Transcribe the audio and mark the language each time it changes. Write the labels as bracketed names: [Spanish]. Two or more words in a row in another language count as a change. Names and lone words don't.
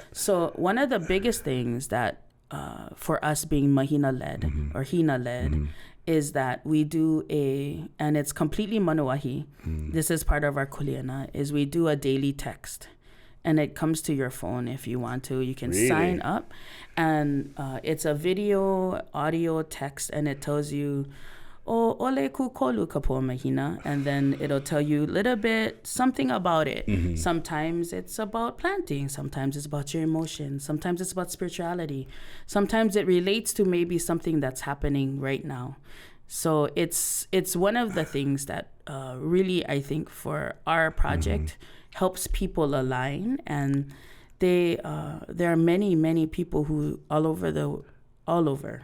[English] So one of the biggest things that for us being Mahina-led or Hina-led is that we do and it's completely manuahi. This is part of our kuleana, is we do a daily text. And it comes to your phone if you want to. You can sign up. And it's a video, audio, text, and it tells you [Hawaiian] o ole ku kolu ka mahina, [English] and then it'll tell you a little bit something about it. Mm-hmm. Sometimes it's about planting, sometimes it's about your emotions, sometimes it's about spirituality, sometimes it relates to maybe something that's happening right now. So it's one of the things that really, I think, for our project helps people align, and there are many people who all over.